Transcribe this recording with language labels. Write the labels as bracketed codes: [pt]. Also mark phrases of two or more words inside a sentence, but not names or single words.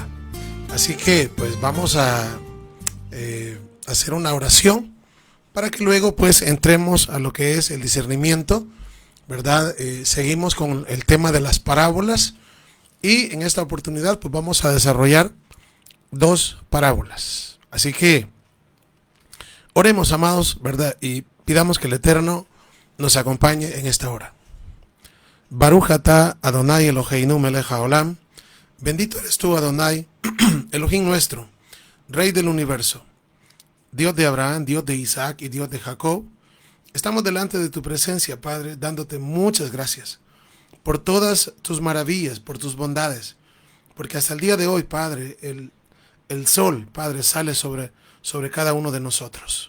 [es] Así que pues vamos a hacer una oración para que luego pues entremos a lo que es el discernimiento, ¿verdad? Seguimos con el tema de las parábolas y en esta oportunidad pues vamos a desarrollar dos parábolas. Así que oremos, amados, ¿verdad? Y pidamos que el Eterno nos acompañe en esta hora. [he] ברוך אתה אדוני אלוהינו מלך העולם. [es] Bendito eres tú, Adonai, Elohim nuestro, Rey del universo, Dios de Abraham, Dios de Isaac y Dios de Jacob. Estamos delante de tu presencia, Padre, dándote muchas gracias por todas tus maravillas, por tus bondades, porque hasta el día de hoy, Padre, el sol, Padre, sale sobre cada uno de nosotros.